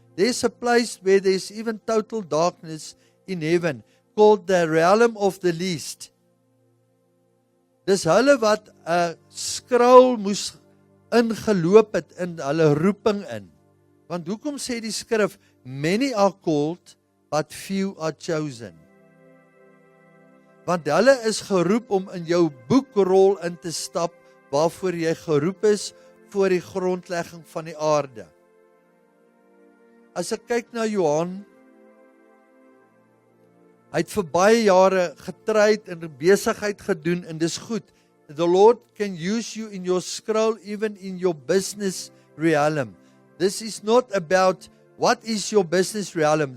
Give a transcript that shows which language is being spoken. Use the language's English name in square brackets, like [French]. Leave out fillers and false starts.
[English] There's a place where there's even total darkness in heaven, called the realm of the least. [Afrikaans] Dis hulle wat 'n skraal moes ingeloop het in hulle roeping in. Want hoekom sê die skrif, [English] many are called, but few are chosen? [Afrikaans] Want hulle is geroep om in jou boekrol in te stap, waarvoor jy geroep is voor die grondlegging van die aarde. As ek kyk na Johan, hy het vir baie jare getryd en besigheid gedoen, en dis goed. [English] The Lord can use you in your scroll, even in your business realm. This is not about what is your business realm.